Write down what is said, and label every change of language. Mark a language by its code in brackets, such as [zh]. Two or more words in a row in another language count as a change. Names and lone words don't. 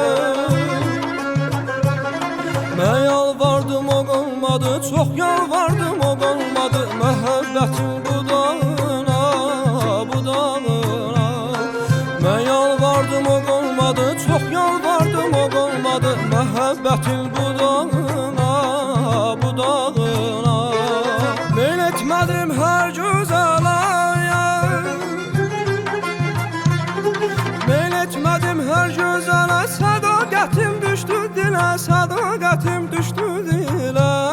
[tr] Ne yalvardım o olmadı, çok yalvardım o olmadı. [az] Məhəbbətin budağına, budağına. [tr] Ne yalvardım o olmadı, çok yalvardım o olmadı. [az] Məhəbbətin budağına, budağına. Meyl etmədim hər gözəlaya. Meyl etmədim hər gözələ. Sədaqətim düşdü dilə, sədaqətim düşdü dilə.